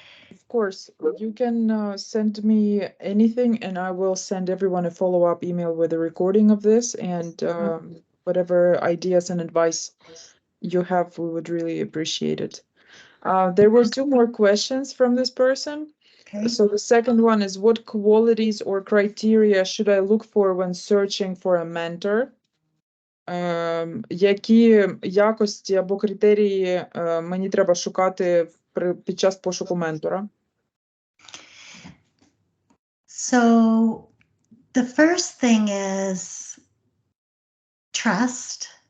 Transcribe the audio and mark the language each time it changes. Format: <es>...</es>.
<en>Of course, you can send me anything, and I will send everyone a follow-up email with a recording of this, and whatever ideas and advice you have, we would really appreciate it. There were 2 more questions from this person. Okay. So the second one is, what qualities or criteria should I look for when searching for a mentor?</en> <uk>Які якості або критерії мені треба шукати під час пошуку ментора?</uk> <en>So the first thing is trust.</en>